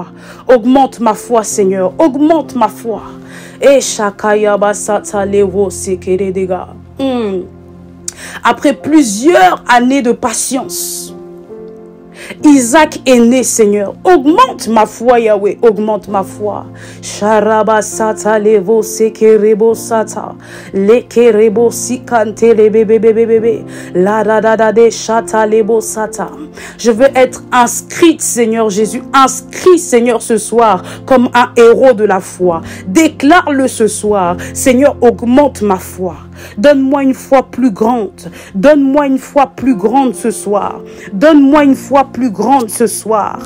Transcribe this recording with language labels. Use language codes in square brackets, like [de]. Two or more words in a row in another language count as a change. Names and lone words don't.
[fr] Augmente ma foi, Seigneur. Augmente ma foi. Et après plusieurs années de patience, Isaac est né, Seigneur. Augmente ma foi, Yahweh. Augmente ma foi. Sharaba sata levo sekerebo sata. Lekerebo sikante lebebebebebe. La da da da de shata lebo sata. Je veux être inscrite, Seigneur Jésus. Inscrit, Seigneur, ce soir comme un héros de la foi. Déclare-le ce soir. Seigneur, augmente ma foi. Donne-moi une foi plus grande. Donne-moi une foi plus grande ce soir. Donne-moi une foi plus grande ce soir.